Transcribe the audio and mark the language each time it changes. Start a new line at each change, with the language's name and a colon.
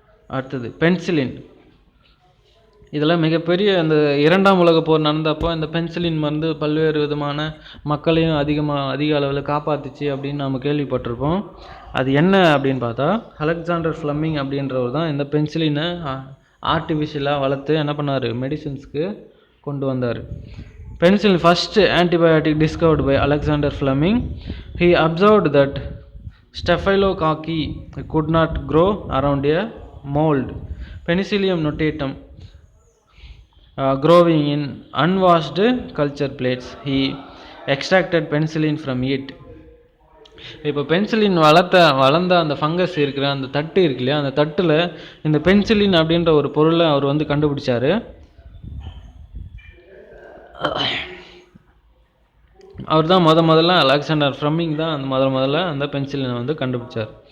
Tamil: அடுத்தது பென்சிலின். இதில் மிகப்பெரிய அந்த 2ஆம் உலகப் போர் நடந்தப்போ இந்த பென்சிலின் மருந்து பல்வேறு விதமான மக்களையும் அதிக அளவில் காப்பாற்றுச்சு அப்படின்னு நம்ம கேள்விப்பட்டிருப்போம். அது என்ன அப்படின்னு பார்த்தா, அலெக்சாண்டர் ஃப்ளெமிங் அப்படின்றவர் தான் இந்த பென்சிலினை ஆர்டிஃபிஷியலாக வளர்த்து என்ன பண்ணார், மெடிசின்ஸ்க்கு கொண்டு வந்தார்.
English: Penicillin, first antibiotic discovered by Alexander Fleming. He observed that Staphylococci could not grow around a mold, Penicillium notatum, growing in unwashed culture plates. He extracted penicillin from it.
Tamil: இப்போ பென்சிலின் வளர்ந்த அந்த ஃபங்கஸ் இருக்கிற அந்த தட்டு இருக்கு இல்லையா, அந்த தட்டில் இந்த பென்சிலின் அப்படின்ற ஒரு பொருளை அவர் வந்து கண்டுபிடிச்சார். அவர் தான் முதல்ல அலெக்சாண்டர் ஃப்ளெமிங் தான் அந்த முதல்ல அந்த பென்சிலினை வந்து கண்டுபிடிச்சார்.